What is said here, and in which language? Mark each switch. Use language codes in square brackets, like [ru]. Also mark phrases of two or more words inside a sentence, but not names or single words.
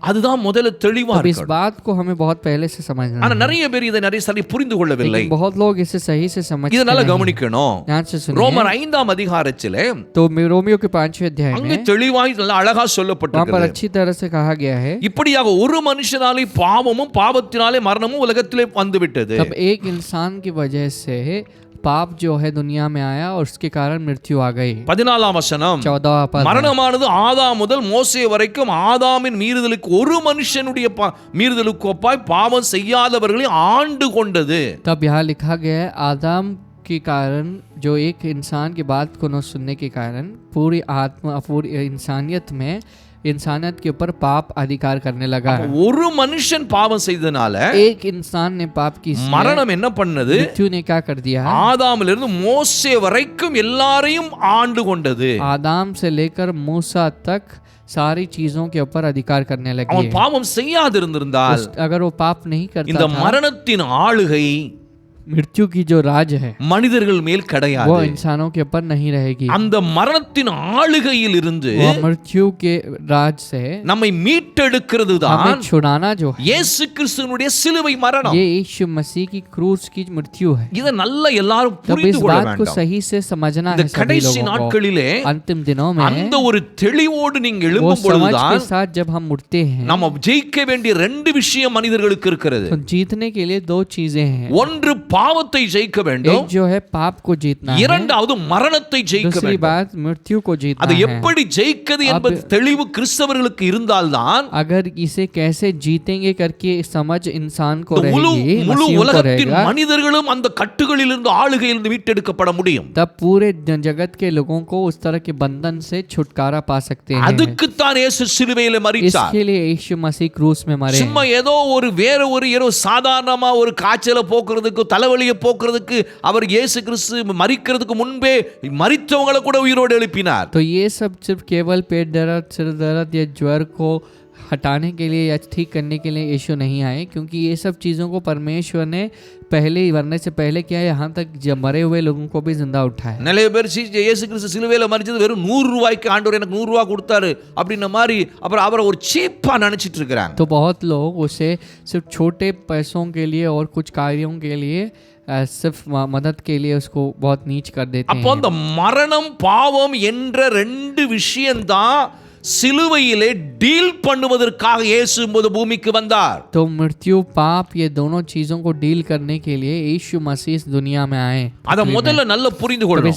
[ta] அதுதான் முதல்ல தெளிவா [hi] अब इस [ta] இருக்கணும். [hi] बात को हमें बहुत पहले से समझना [ta] ஆனா [hi] है. [ta] நிறைய பேர் இதை நிறைய சரி புரிந்து கொள்ளவில்லை. [hi] लेकिन बहुत लोग इसे सही से समझते [ta] இதனால [hi] नहीं. [ta] கவனிக்கணும். [hi] ध्यान से सुनिए. [ta] ரோமர் 5ஆம் அதிகாரத்திலே [hi] तो रोमियो के 5वें अध्याय [ta] அங்கே [hi] में [ta] தெளிவாய் நல்ல அழகா [hi] वहाँ पर [ta] சொல்லப்பட்டிருக்கிறது. [hi] अच्छी तरह से कहा गया है, [ta] இப்படியாக ஒரு மனுஷனாலே பாவமும் பாவத்தினாலே மரணமும் உலகத்திலே வந்துவிட்டது. [hi] तब एक इंसान की वजह से पाप जो है दुनिया में आया और उसके कारण मृत्यु आ गई. [ta] 14ஆம் வசனம், [hi] 14वां पद. [ta] மரணமானது ஆதாம் முதல் மோசே வரைக்கும் ஆதாமின் மீறுதலுக்கு ஒரு மனுஷனுடைய மீறுதலுக்கு ஒப்பாய் பாவம் செய்யாதவர்களை ஆண்டு கொண்டது. [hi] तब यहाँ लिखा गया है, आदम के कारण, जो एक इंसान की बात को न सुनने के कारण पूरी इंसानियत में इंसानियत के ऊपर पाप अधिकार करने लगा है. [ta] ஒரு மனுஷன் பாவம் செய்தனால [hi] एक इंसान ने पाप की, [ta] மரணம் என்ன பண்ணது? [hi] मृत्यु ने क्या कर दिया? [ta] ஆதாமிலிருந்து மோசே வரைக்கும் எல்லாரையும் ஆண்டு கொண்டது. [hi] आदम से लेकर मूसा तक सारी चीजों के ऊपर अधिकार करने लगी. [ta] அவன் பாவம் செய்யாதிருந்திருந்தால் [hi] अगर वो पाप नहीं [ta] இந்த [hi] करता था, [ta] மரணத்தின் ஆளுகை [hi] मृत्यु की जो राज है [ta] மனிதர்கள் மேல் [hi] वो [ta] கிடையாது. [hi] इंसानों के ऊपर नहीं रहेगी. [ta] அந்த மரணத்தின் ஆளுகையில் இருந்து [hi] वो मृत्यु के राज से [ta] நம்மை மீட்டெடுக்கிறது தான் [hi] हमें छुड़ाना जो है, [ta] இயேசு கிறிஸ்துவினுடைய சிலுவை மரணம். [hi] ये यीशु मसीह की क्रूस की मृत्यु है. [ta] இத நல்லா எல்லாரும் [hi] तब [ta] புரிந்து [hi] इस [ta] கொள்ள [hi] बात को [ta] வேண்டும். [hi] सही से समझना [ta] இந்த [hi] है सभी [ta] கடைசி [hi] लोगों को. [ta] நாட்களிலே [hi] अंतिम दिनों में [ta] அந்த ஒரு தெளிவோடு நீங்க [hi] वो [ta] எழும்பும் [hi] समझ के [ta] பொழுதுதான் [hi] साथ जब हम उठते हैं, [ta] நம்ம ஜெயிக்க வேண்டிய ரெண்டு விஷயம் மனிதர்களுக்கு இருக்கிறது. [hi] तो जीतने के लिए दो चीजें हैं. [ta] ஒன்று பாவத்தை ஜெயிக்க வேண்டும், [hi] एक जो है पाप को जीतना है, [ta] இரண்டாவது மரணத்தை ஜெயிக்க [hi] दूसरी [ta] வேண்டும். [hi] बात मृत्यु को जीतना [ta] அது [hi] है. [ta] எப்படி ஜெயிக்கிறது என்பது தெளிவு கிறிஸ்தவர்களுக்கு இருந்தால்தான் [hi] अगर इसे कैसे जीतेंगे करके समझ इंसान को [ta] இந்த முழு [hi] रहेगी, [ta] முழு [hi] मसीहों को [ta] உலகத்தின் [hi] रहेगा, [ta] மனிதர்களும் அந்த கட்டுகளிலிருந்து ஆளுகையிலிருந்து மீட்டெடுக்கப்பட முடியும். [hi] तब पूरे जगत के लोगों को उस तरह के बंधन से छुटकारा पा सकते हैं. [ta] அதுக்குத்தான் இயேசு சிலுவையிலே மரித்தார். [hi] इसके लिए यीशु मसीह क्रूस में मरे. [ta] சும்மா ஏதோ ஒரு வேற ஒரு ஏதோ சாதாரணமா ஒரு காய்ச்சலை போக்குறதுக்கு தலைவலியை போக்குறதுக்கு அவர் இயேசு கிறிஸ்து மரிக்கிறதுக்கு முன்பே மரித்தவங்களை கூட உயிரோடு எழுப்பினார். [hi] तो ये सब सिर्फ केवल पेट दर्द, सिर दर्द या ज्वर को हटाने के लिए या ठीक करने के लिए यीशु नहीं आए, क्योंकि ये सब चीज़ों को परमेश्वर ने पहले ही मरने से पहले किया. यहाँ तक जब मरे हुए लोगों को भी जिंदा उठाया. [ta] நிறைய பேர் இயேசு கிறிஸ்து சிலுவையில மரிச்சது வெறும் 100 ரூபாய்க்கு ஆண்டவர் எனக்கு 100 ரூபாய் கொடுத்தாரு அப்படின்ன மாதிரி அப்புறம் அவரை ஒரு சீப்பா நினைச்சிட்டு இருக்காங்க. [hi] तो बहुत लोग उसे सिर्फ छोटे पैसों के लिए और कुछ कार्यों के लिए सिर्फ मदद के लिए उसको बहुत नीच कर देते [ta] அப்போ [hi] हैं. [ta] அந்த மரணம் பாவம் என்ற ரெண்டு விஷயம்தான் சிலுவையிலே டீல் பண்ணுவதற்காக இயேசு இந்த பூமிக்கு வந்தார். [hi] तो मृत्यु पाप ये दोनों चीजों को डील करने के लिए यीशु मसीह इस दुनिया में आए. [ta] அத முதல்ல நல்லா புரிந்து [hi] तो [ta] கொள்ளணும்.